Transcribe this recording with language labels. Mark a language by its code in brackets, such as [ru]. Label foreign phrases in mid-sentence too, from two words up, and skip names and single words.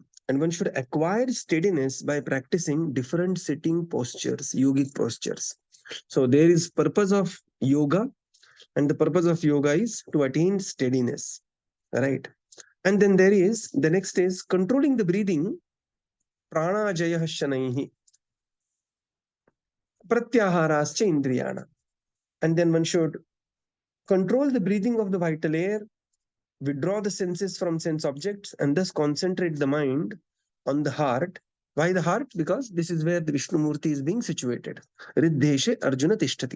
[en] And one should acquire steadiness by practicing different sitting postures, yogic postures. So there is purpose of yoga, and the purpose of yoga is to attain steadiness, right? And then there is the next is controlling the breathing, [sa] prāṇāyāma shanaihi, pratyaharascha indriyana. [en] And then one should control the breathing of the vital air, withdraw the senses from sense objects, and thus concentrate the mind on the heart. Why the heart? Because this is where the Vishnu Murti is being situated. [sa] Riddheshe Arjuna Tishtati.